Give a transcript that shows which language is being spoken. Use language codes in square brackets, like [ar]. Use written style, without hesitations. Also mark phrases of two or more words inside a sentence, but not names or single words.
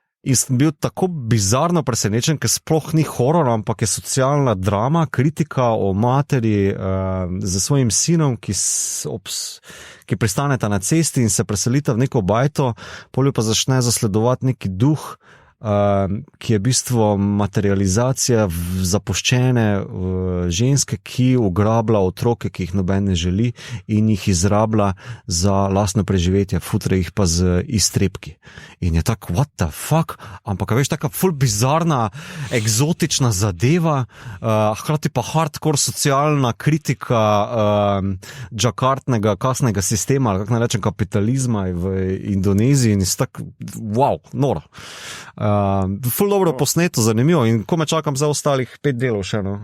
[sl] In sem bil tako bizarno presenečen, ker sploh ni horor, ampak je socialna drama, kritika o materi za svojim sinom, ki pristaneta na cesti in se preselita v neko bajto, polju pa začne zasledovati neki duh, ki je v bistvu materializacija zapuščene ženske, ki ugrablja otroke, ki jih noben ne želi in jih izrablja za lastno preživetje, futre jih pa z iztrebki. In je tako, [en] what the fuck? [sl] Ampak veš, taka ful bizarna, eksotična zadeva, hkrati pa hardcore socialna kritika džakartnega kasnega sistema, ali kako naj rečem, kapitalizma v Indoneziji in je tako, wow, noro. Ful dobro posneto, zanimivo in ko me čakam za ostalih 5 delov še, no.